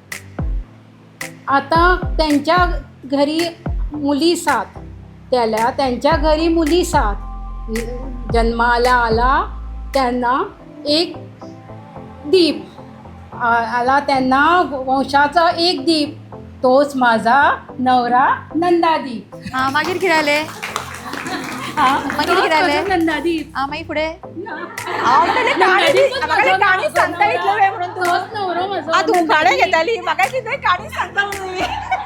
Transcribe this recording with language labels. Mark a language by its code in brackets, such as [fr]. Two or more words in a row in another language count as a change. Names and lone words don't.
[mr] आता त्यांच्या घरी मुली 7, त्यांच्या घरी मुली 7. जन्माला आला त्यांना एक दीप, आला त्यांना वंशाचा एक दीप, तोच माझा नवरा नंदादीप. [kok] मागीर कितें जालें? [mr] नंदादीप. [kok] मागीर फुडें गाणी सांगता येतलं म्हणून तू गाणं घेताली म्हाका कितें गाणी सांगता म्हणून.